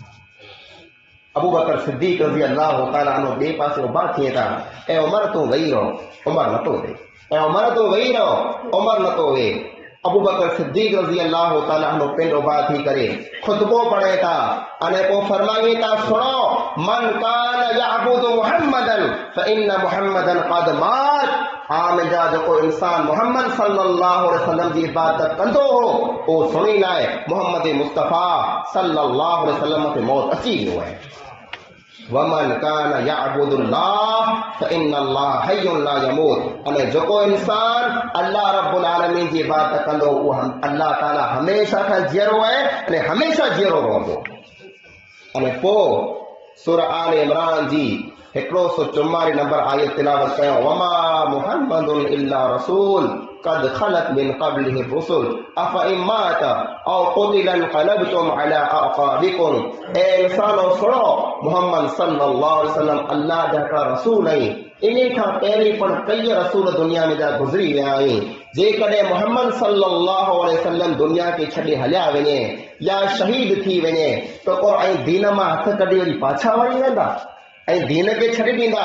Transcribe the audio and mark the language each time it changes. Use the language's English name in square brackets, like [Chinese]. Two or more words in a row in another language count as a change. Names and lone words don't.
[Sindhi] अबू बकर सिद्दीक़ [Arabic] رضي الله تعالى عنه [Sindhi] ॿिए पासे उभा थिए था, ऐं उमर तूं वेही रहो, उमर नथो वे, ऐं उमर तूं वेही रहो, उमर नथो वे। अबू बकर सिद्दीक़ [Arabic] رضي الله تعالى عنه [Sindhi] पिंड उभा थी करे खुतबो पढ़े था अने पोइ फरमाए था, सुनो, [Arabic] من كان يعبد محمدا فإن محمدا قد مات. [Sindhi] मुंहिंजा जेको इंसान मोहम्मद [Arabic] صلى الله عليه وسلم [Sindhi] जी इबादत कंदो हो, उहो सुणी लाइ मोहम्मद मुस्तफ़ा [Arabic] صلى الله عليه وسلم [Sindhi] ते मौत अची वियो आहे। [Arabic] ومن كان يعبد الله فإن الله حي لا يموت. [Sindhi] अने जेको इंसान [Arabic] الله رب العالمين [Sindhi] जी इबादत कंदो, उहो [Arabic] الله تعالى [Sindhi] हमेशा खां जीअरो आहे अने हमेशा जीअरो रहंदो। अने पोइ सूरह आल इमरान जी 144 नंबर आयत तिलावत कयो, [Arabic] وما محمد إلا رسول قد خلت من قبله الرسل أفإن مات أو قتل انقلبتم على أعقابكم. [Sindhi] ए इंसानो सुनो, मोहम्मद [Arabic] صلى الله عليه وسلم [Sindhi] अल्लाह जा हिकिड़ा रसूल आहिनि, इन खां पहिरीं पण कई रसूल दुनिया में जा गुज़री विया आहिनि। जेकॾहिं मोहम्मद [Arabic] صلى الله عليه وسلم [Sindhi] दुनिया खे छॾे हलिया वञे या शहीद थी वञे त को ऐं दीन मां हथ कढी वरी पाछा वरी वेंदा ऐं दीन खे छॾे ॾींदा।